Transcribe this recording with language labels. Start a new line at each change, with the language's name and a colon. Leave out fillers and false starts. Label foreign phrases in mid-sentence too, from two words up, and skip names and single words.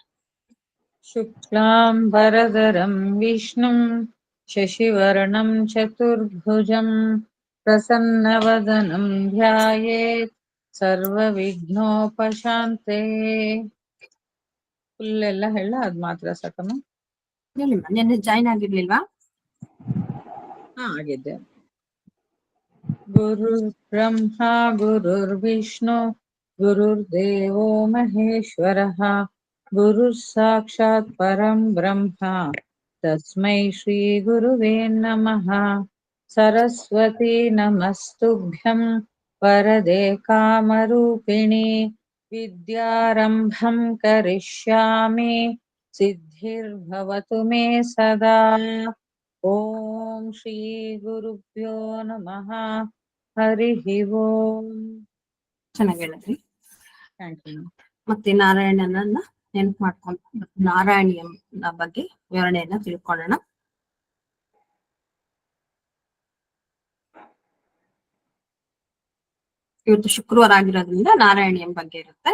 Sanskrit: ಶುಕ್ಲಾಂಬರಧರಂ ವಿಷ್ಣುಂ ಶಶಿವರ್ಣಂ ಚತುರ್ಭುಜಂ ಪ್ರಸನ್ನವದನಂ ಧ್ಯಾಯೇತ್ ಸರ್ವವಿಘ್ನೋಪಶಾಂತಯೇ.
Kannada: ಫುಲ್ ಎಲ್ಲ ಹೇಳ ಅದ್ ಮಾತ್ರ ಸಾಕಮ್ಮ? ನೆನ್ನೆ ಜಾಯ್ನ್ ಆಗಿರ್ಲಿಲ್ವಾ? ಆಗಿದ್ದೆ.
Sanskrit: ಗುರುರ್ ಬ್ರಹ್ಮ ಗುರುರ್ ವಿಷ್ಣು ಗುರುರ್ದೇವೋ ಮಹೇಶ್ವರಃ ಗುರುರ್ ಸಾಕ್ಷಾತ್ ಪರಂ ಬ್ರಹ್ಮ ತಸ್ಮೈ ಶ್ರೀ ಗುರುವೇ ನಮಃ. ಸರಸ್ವತಿ ನಮಸ್ತುಭ್ಯಂ ವರದೆ ಕಾಮರೂಪಿಣಿ ವಿದ್ಯಾರಂಭಂ ಕರಿಷ್ಯಾಮಿ ಸಿದ್ಧಿರ್ಭವತು ಮೇ ಸದಾ. ಓಂ ಶ್ರೀ ಗುರುಭ್ಯೋ ನಮಃ. ಹರಿ ಓಂ.
Kannada: ಚೆನ್ನಾಗಿ ಹೇಳಿದ್ರಿ.
English: thank you.
Kannada: ಮತ್ತೆ ನಾರಾಯಣನನ್ನ ನೆನಪು ಮಾಡ್ಕೊಂಡು ನಾರಾಯಣಿಯ ಬಗ್ಗೆ ವಿವರಣೆಯನ್ನ ತಿಳ್ಕೊಳ್ಳೋಣ. ಇವತ್ತು ಶುಕ್ರವಾರ ಆಗಿರೋದ್ರಿಂದ ನಾರಾಯಣಿಯಂ ಬಗ್ಗೆ ಇರುತ್ತೆ.